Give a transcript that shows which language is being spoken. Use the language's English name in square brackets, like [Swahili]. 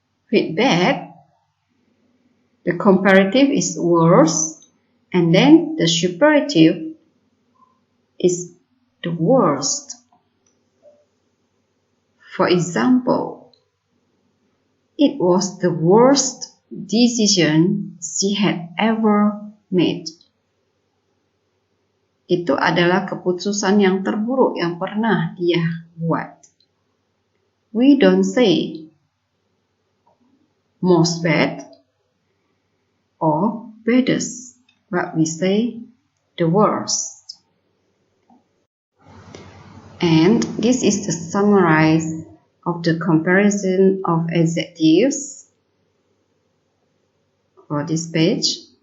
[English] With bad, the comparative is worse, and then the superlative is the worst. For example, it was the worst decision she had ever made. [Indonesian] Itu adalah keputusan yang terburuk yang pernah dia buat. [English] We don't say most bad or baddest, but we say the worst. And this is the summary of the comparison of adjectives for this page.